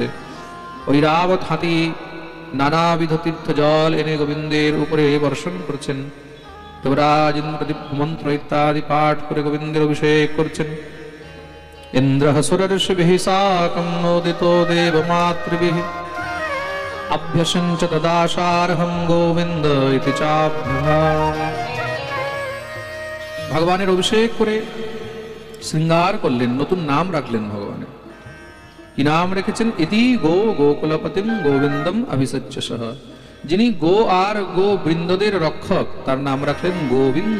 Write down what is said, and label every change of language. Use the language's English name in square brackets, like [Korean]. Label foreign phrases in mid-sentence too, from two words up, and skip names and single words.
[Bangla] ঐরাবত হাতি নানাবিধ তীর্থ জল এনে গোবিন্দের উপরে বর্ষণ করছেন। দেবরাজ ইন্দ্র দিব্য মন্ত্র ইত্যাদি পাঠ করে গোবিন্দের অভিষেক করছেন। [Sanskrit] ইন্দ্রঃ সুরর্ষিভিঃ সাকং নোদিতো দেবমাতৃভিঃ अभ्यसंच तदाशार्हं गोविंद इति चाभ्यः। [Bangla] ভগবানের অভিষেক করে শৃঙ্গার করলেন, নতুন নাম রাখলেন ভগবানের। কি নাম রেখেছেন? [Sanskrit] ইতি গো গোকুলপতিম গোবিন্দম অভিষজ্যসহ। [Bangla] যিনি গো আর গো বৃন্দদের রক্ষক, তার নাম রাখলেন গোবিন্দ।